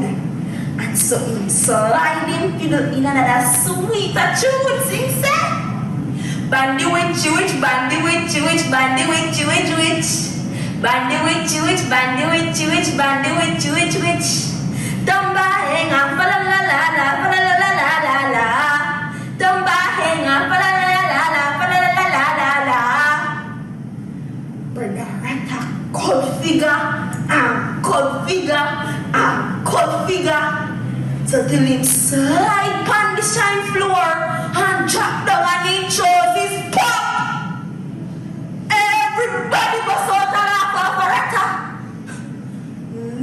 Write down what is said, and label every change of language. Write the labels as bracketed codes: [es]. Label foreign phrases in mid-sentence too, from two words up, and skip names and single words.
[jam] And so him slide him fiddle in another sweeter tune, sing say, bandy witch, witch, bandy witch, witch, bandy witch, witch, witch, bandy witch, witch, bandy witch, witch, bandy witch, witch, witch. Tumba hang up, fa la la la la, fa la la la la la la. Tumba hang up, fa la la la la la, fa la la la la la la. Brother Rata cold figure and cold figure and cold figure. So till him slide on the shine floor and drop down and him chose his pop. Everybody was out and laugh for Rata.